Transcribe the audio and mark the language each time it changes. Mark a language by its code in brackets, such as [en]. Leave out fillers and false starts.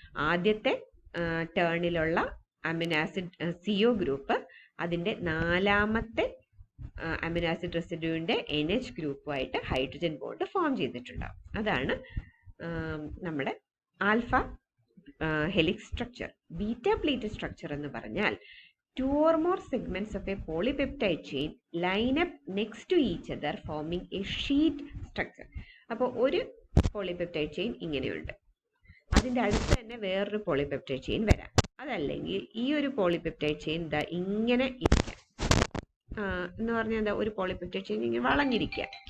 [ml] ആദ്യത്തെ ടേണിലുള്ള amino acid CO group അതിൻ്റെ നാലാമത്തെ amino acid റെസിഡ്യൂവിൻ്റെ NH ഗ്രൂപ്പുമായിട്ട് hydrogen bond form ചെയ്തിട്ടുണ്ടാവും. അതാണ് നമ്മുടെ alpha helix structure. Beta pleated structure എന്ന് പറഞ്ഞാൽ [en] two or more segments of a polypeptide chain line up next to each other forming a sheet structure. [ml] അപ്പോൾ ഒരു polypeptide chain ഇങ്ങനെയുണ്ട്, അതിൻ്റെ അടുത്ത് തന്നെ വേറൊരു പോളിപെപ്റ്റൈഡ് ചെയിൻ വരാം. അതല്ലെങ്കിൽ ഈ ഒരു പോളിപെപ്റ്റൈഡ് ചെയിൻ ഇതാ ഇങ്ങനെ ഇരിക്കാം എന്ന് പറഞ്ഞാൽ എന്താ, ഒരു പോളിപെപ്റ്റൈഡ് ചെയിൻ ഇങ്ങനെ വളഞ്ഞിരിക്കുക.